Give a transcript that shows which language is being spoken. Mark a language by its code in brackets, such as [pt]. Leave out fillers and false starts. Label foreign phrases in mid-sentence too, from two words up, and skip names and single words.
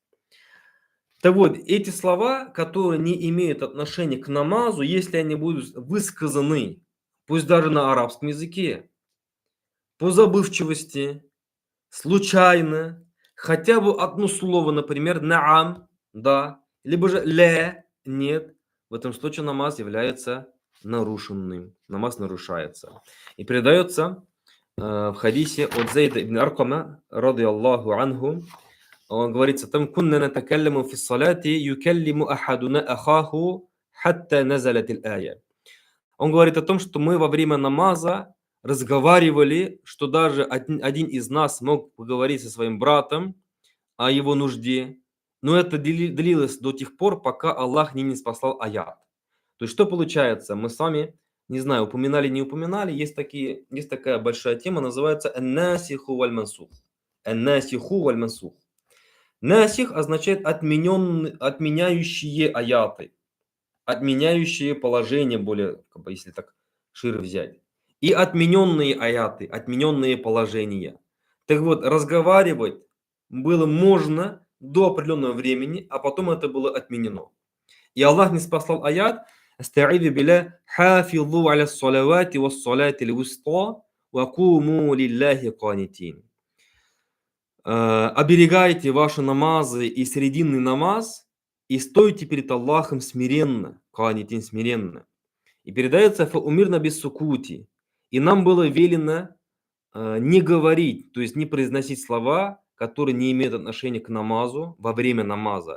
[ru] Так вот, эти слова, которые не имеют отношения к намазу, если они будут высказаны, пусть даже на арабском языке, по забывчивости, случайно, хотя бы одно слово, например, наам, да, либо же ля, нет, в этом случае намаз является нарушенным, намаз нарушается. И передается в хадисе от Зейда ибн Аркама, [ar] رضي الله عنه, [ru] он говорится, там [ar] كنا نتكلم في الصلاة يكلم أحدنا أخاه حتى نزلت الآية. [ru] Он говорит о том, что мы во время намаза разговаривали, что даже один из нас мог поговорить со своим братом о его нужде, но это длилось до тех пор, пока Аллах не ниспослал аят. То есть что получается? Мы с вами, не знаю, упоминали, не упоминали, есть такая большая тема, называется [ar] «الناسخ والمنسوخ». «الناسخ والمنسوخ». [ru] Насих означает отменяющие аяты, отменяющие положение, более, как бы, если так шире взять. И отмененные аяты, отмененные положения. Так вот, разговаривать было можно до определенного времени, а потом это было отменено. И Аллах не спасал аят [ar] «أستعيذ بالله حافظوا على الصلوات والصلاة الوسطى وقوموا لله قانتين». [ru] Оберегайте ваши намазы и срединный намаз, и стойте перед Аллахом смиренно, канитин смиренно. И передается [ar] «فأمرنا بالسكوت». [ru] И нам было велено не говорить, то есть не произносить слова, которые не имеют отношения к намазу во время намаза.